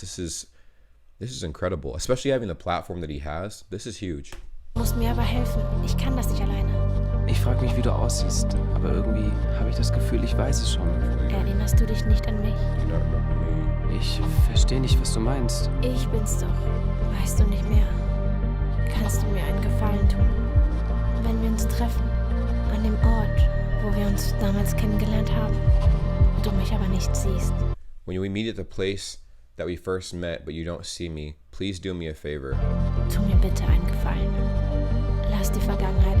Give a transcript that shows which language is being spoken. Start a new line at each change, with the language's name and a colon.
English: This is incredible, especially having the platform that he has. This is huge.
German: Du musst mir aber helfen. Ich kann das nicht alleine. Ich frage mich, wie du aussiehst, aber irgendwie habe ich das Gefühl, ich weiß es schon. Erinnerst du dich nicht an mich? Ich verstehe nicht, was du meinst. Ich bin's doch. Weißt du nicht mehr? Kannst du mir einen Gefallen tun? Wenn wir uns treffen, an dem Ort, wo wir uns damals kennengelernt haben, du mich aber nicht siehst.
English: When we meet at the place that we first met, but you don't see me, please do me a favor.
German: Tu mir bitte einen Gefallen. Lass die Vergangenheit